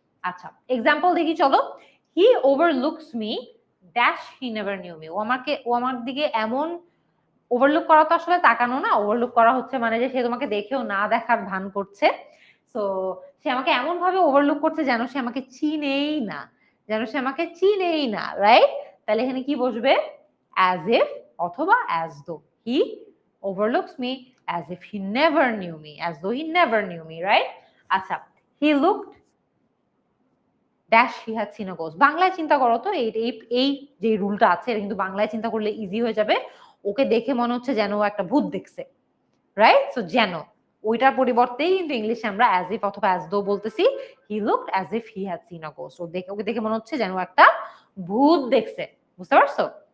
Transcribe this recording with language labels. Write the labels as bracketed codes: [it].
[bn] আচ্ছা এক্সাম্পল দেখি চলো, [en] he overlooks me dash he never knew me, [bn] ও আমার দিকে এমন, ওভারলুক করা তো আসলে তাকানো না, ওভারলুক করা হচ্ছে মানে যে সে তোমাকে দেখেও না দেখার ভান করছে। সো সে আমাকে এমন ভাবে ওভারলুক করছে যেন সে আমাকে চিনেই না, যেন সে আমাকে চিনেই না, রাইট। তাহলে এখানে কি বসবে, অ্যাজ ইফ অথবা as though. [en] হি overlooks me as if he never knew me, as though he never knew me, right? [bn] আচ্ছা, [en] he looked dash he had seen a ghost, [bn] বাংলায় চিন্তা করো তো, এই যে রুলটা আছে এটা কিন্তু বাংলায় চিন্তা করলে ইজি হয়ে যাবে। ওকে দেখে মনে হচ্ছে যেন ও একটা ভূত দেখছে, রাইট। সো যেন ওইটার পরিবর্তেই কিন্তু ইংলিশে আমরা অ্যাজ ইফ অথবা অ্যাজ দো বলতেছি, [en] he looked as if he had seen a ghost, [bn] ওকে দেখে মনে হচ্ছে যেন একটা ভূত দেখছে, বুঝতে পারছো।